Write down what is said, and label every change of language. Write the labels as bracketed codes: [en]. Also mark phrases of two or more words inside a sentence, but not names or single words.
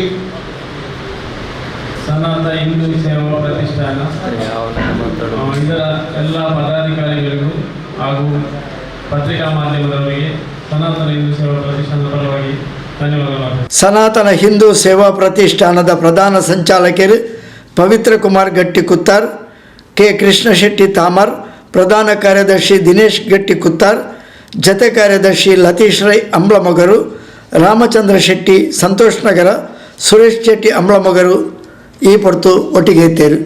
[kn] ಸನಾತನ ಹಿಂದೂ ಸೇವಾ ಪ್ರತಿಷ್ಠಾನ, ಇದರ ಎಲ್ಲ ಪದಾಧಿಕಾರಿಗಳಿಗೂ ಹಾಗೂ ಪತ್ರಿಕಾ ಮಾಧ್ಯಮದವರಿಗೆ ಸನಾತನ ಹಿಂದೂ ಸೇವಾ ಪ್ರತಿಷ್ಠಾನದ ಪರವಾಗಿ ಧನ್ಯವಾದಗಳು. ಸನಾತನ ಹಿಂದೂ ಸೇವಾ ಪ್ರತಿಷ್ಠಾನದ ಪ್ರಧಾನ ಸಂಚಾಲಕರು ಪವಿತ್ರ ಕುಮಾರ್ ಗಟ್ಟಿ ಕುತ್ತಾರ್, K ಕೃಷ್ಣ ಶೆಟ್ಟಿ ತಾಮರ್, ಪ್ರಧಾನ ಕಾರ್ಯದರ್ಶಿ ದಿನೇಶ್ ಗಟ್ಟಿ ಕುತ್ತಾರ್, ಜತೆ ಕಾರ್ಯದರ್ಶಿ ಲತೀಶ್ ರೈ ಅಂಬ್ಲಮೊಗರು, ರಾಮಚಂದ್ರ ಶೆಟ್ಟಿ ಸಂತೋಷ್ ನಗರ, ಸುರೇಶ್ ಶೆಟ್ಟಿ ಅಂಬ್ಲಮೊಗರು [tcy] ಈ ಪೊರ್ತು [kn] ಒಟ್ಟಿಗೆ ಇದ್ದೇರು.